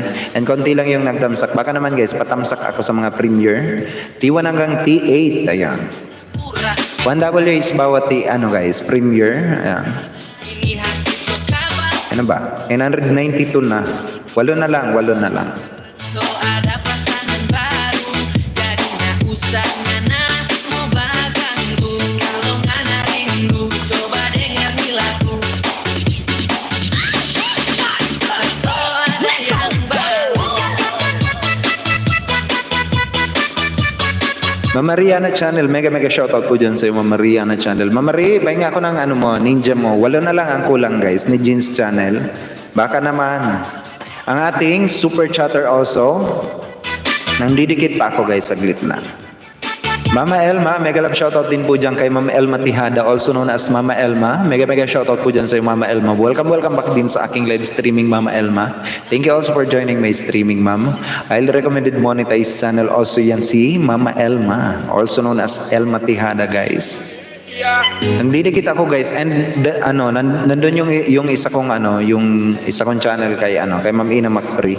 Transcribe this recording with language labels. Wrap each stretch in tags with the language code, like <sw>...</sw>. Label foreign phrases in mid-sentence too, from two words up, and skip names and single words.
<tl>And konti lang yung nagtamsak. Baka naman guys, patamsak ako sa mga premiere. T1 hanggang T8. Ayan. 1WH bawat guys, premiere. Ayan. Ano ba? 992 na. 8 na lang, 8 na lang.</tl> <xmm>So ada pasangan baru, jadinya usah ngana mau baganggu. Kalau ngana rindu, coba dengar nih lagu. So ada yang baru.</xmm> <tl>Mama Riana Channel,</tl> <en>mega shoutout</en> <tl>po dyan sa iyo, Mama Riana Channel. Mama Ri, pahinga ako ng ninja mo. 8 na lang ang kulang guys, ni Jeans Channel. Baka naman. Ang ating</tl> <en>super chatter</en> <tl>also, nandidikit pa ako guys, saglit na. Mama Elma,</tl> <en>mega love shoutout</en> <tl>din po dyan kay Mama Elma Tihada,</tl> <en>also known as Mama Elma. Mega shoutout</en> <tl>po dyan sa iyo, Mama Elma.</tl> <en>Welcome back</en> <tl>din sa aking</tl> <en>live streaming,</en> <tl>Mama Elma.</tl> <en>Thank you also for joining my streaming, ma'am. Highly recommended monetized channel also</en> <tl>yan si</tl> <en>Mama Elma, also known as Elma Tihada, guys.</en> <tl>Nandidikit ako guys, and nandun yung isa kong yung isa kong channel kay kay Ma'am Ina Macfree.</tl>